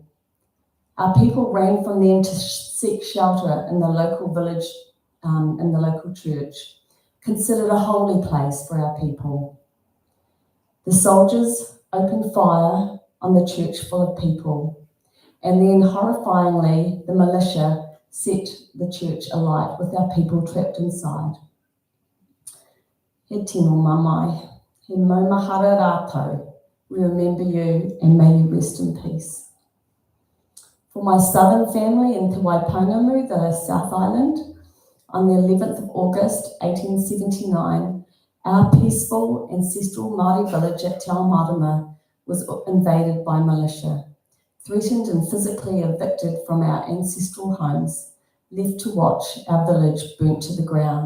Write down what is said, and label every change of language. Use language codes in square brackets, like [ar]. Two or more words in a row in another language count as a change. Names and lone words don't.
[en] Our people ran from them to seek shelter in the local village, in the local church, considered a holy place for our people. The soldiers opened fire on the church full of people, and then horrifyingly, the militia set the church alight with our people trapped inside. [mi] He tino mamai, he maumahara rātou, [en] we remember you and may you rest in peace. For my southern family in Te Waiponamu, the South Island, on the 11th of August 1879, our peaceful ancestral Māori village at Te Ao Marama was invaded by militia, threatened and physically evicted from our ancestral homes, left to watch our village burnt to the ground.